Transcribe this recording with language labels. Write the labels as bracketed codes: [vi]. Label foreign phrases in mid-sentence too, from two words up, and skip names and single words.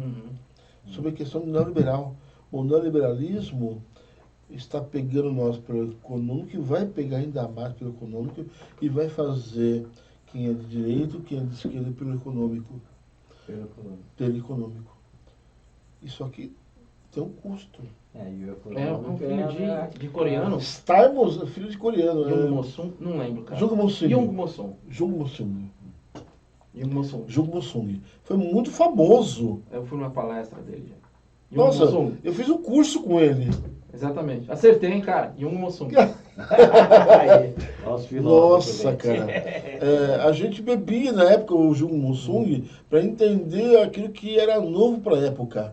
[pt] Sobre a questão do neoliberal. O neoliberalismo está pegando nós pelo econômico e vai pegar ainda mais pelo econômico e vai fazer quem é de direito, quem é de esquerda pelo econômico. Pelo econômico. Isso aqui tem um custo. E o É um filho de coreano. Estarmos filho de coreano. Jung Mo-sung, não lembro, cara. Jung Mo-sung. Jung Mo-sung. Jung Mo-sung. Jung Mo-sung. Jung Mo-sung. Foi muito famoso. Eu fui numa palestra dele. Jung Nossa, Mo-sung. eu fiz um curso com ele. Exatamente. Acertei, hein, cara. Jung Mo-sung. Nossa, cara. A gente bebia na época o Jung Mo-sung para entender aquilo que era novo para a época.